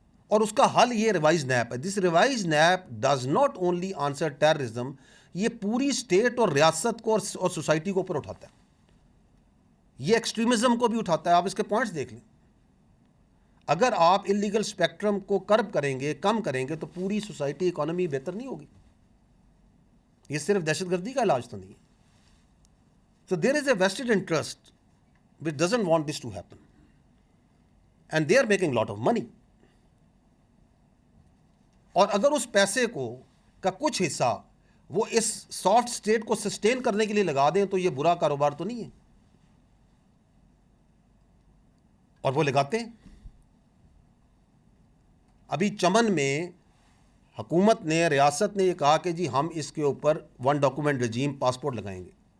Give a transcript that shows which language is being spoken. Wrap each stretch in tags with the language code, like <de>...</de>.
<ur>اور اس کا حل یہ ریوائز نیپ ہے.</ur> <en>this revise NAP does not only answer terrorism,</en> <ur>یہ پوری اسٹیٹ اور ریاست کو اور سوسائٹی کو اوپر اٹھاتا ہے. یہ ایکسٹریمزم کو بھی اٹھاتا ہے. آپ اس کے پوائنٹس دیکھ لیں. اگر آپ انلیگل اسپیکٹرم کو کرب کریں گے, کم کریں گے, تو پوری سوسائٹی اکانومی بہتر نہیں ہوگی. یہ صرف دہشت گردی کا علاج تو نہیں ہے.</ur> <en>So there is a vested interest which doesn't want this to happen. And they are making lot of money.</en> <ur>اور اگر اس پیسے کا کچھ حصہ وہ اس سافٹ اسٹیٹ کو سسٹین کرنے کے لیے لگا دیں تو یہ برا کاروبار تو نہیں ہے. اور وہ لگاتے ہیں. ابھی چمن میں حکومت نے, ریاست نے یہ کہا کہ جی ہم اس کے اوپر 1 ڈاکومنٹ رجیم پاسپورٹ لگائیں گے.</ur>